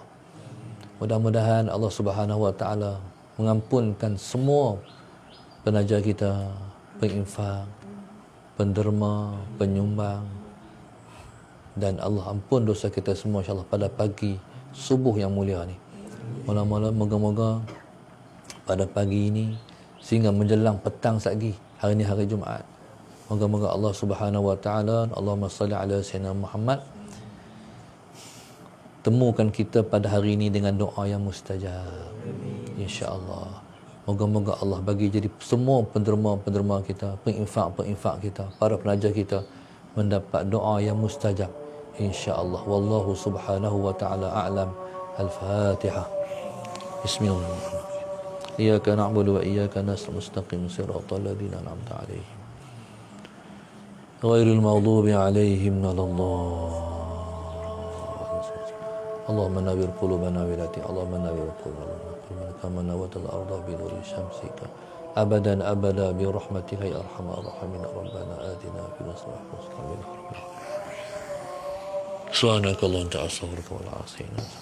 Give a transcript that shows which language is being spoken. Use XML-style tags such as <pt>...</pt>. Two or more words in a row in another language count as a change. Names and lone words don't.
<ms>Mudah-mudahan Allah</ms> <ar>سبحانه وتعالى</ar> <ms>mengampunkan semua penaja kita, penginfak, penderma, penyumbang, dan Allah ampun dosa kita semua,</ms> <ar>إن شاء الله,</ar> <ms>pada pagi subuh yang mulia ni. Mula-mula moga-moga pada pagi ini sehingga menjelang petang lagi, hari ni hari Jumaat,</ms> <ar>moga-moga الله سبحانه وتعالى، اللهم صل على سيدنا محمد,</ar> <ms>temukan kita pada hari ini dengan doa yang mustajab,</ms> <ar>إن شاء الله.</ar> <ms>Moga-moga Allah bagi jadi semua penderma-penderma kita, penginfak-penginfak kita, para penaja kita mendapat doa yang mustajab,</ms> <ar>إن شاء الله. والله سبحانه وتعالى أعلم. الفاتحة. بسم الله الرحمن الرحيم. إياك نعبد وإياك نستعين، مستقيم صراط الذين أنعمت عليهم غير المغضوب عليهم ولا الضالين. اللهم نور قلوبنا ولاتي، اللهم نور قلوبنا كما نورت الأرض بنور شمسك أبدا أبدا برحمتك يا أرحم الراحمين. ربنا آتنا في الدنيا حسنة وقنا عذاب النار. سبحانك اللهم وبحمدك أستغفرك وأتوب إليك.</ar>